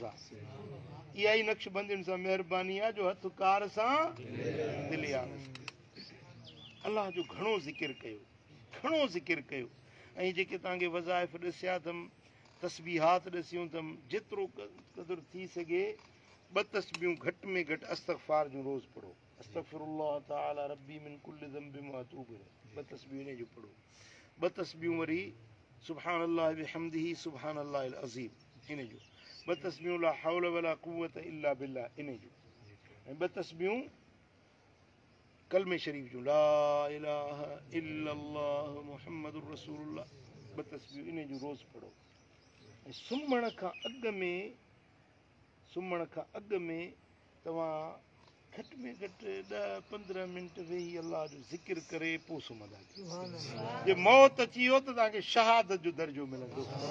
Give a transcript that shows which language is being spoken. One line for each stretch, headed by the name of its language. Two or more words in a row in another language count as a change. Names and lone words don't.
Sindhi: आहे इहा ई नक्शबंदियुनि सां महिरबानी आहे जो हथ कार सां दिलि यार अलाह जो घणो ज़िक्र कयो ऐं जेके तव्हांखे वज़ाइफ़ ॾिसिया अथमि तस्बीहात ॾिसियूं अथमि जेतिरो क़दुरु थी सघे 2 तस्बीहूं घटि में घटि अस्तग़फ़ार जूं रोज़ पढ़ो
Arabic: أستغفر الله تعالى ربي من كل ذنب وأتوب إليه
Sindhi: 2 तस्बीहूं इन जूं पढ़ो 2 तस्बीहूं वरी
Arabic: سبحان الله وبحمده سبحان الله العظيم
Sindhi: इन जूं 2 तस्बीहूं
Arabic: لا حول ولا قوة إلا بالله
Sindhi: इन जूं ऐं 2 तस्बीहूं कलमे शरीफ जूं
Arabic: لا إله إلا الله محمد رسول الله
Sindhi: 2 तस्बीहूं इन जूं रोज़ पढ़ो ऐं सुम्हण खां अॻु में तव्हां घटि में घटि 10-15 मिंट वेही अलाह जो ज़िक्र करे पोइ सुम्हंदा जे मौत अची वियो त तव्हांखे शहादत जो दर्जो मिलंदो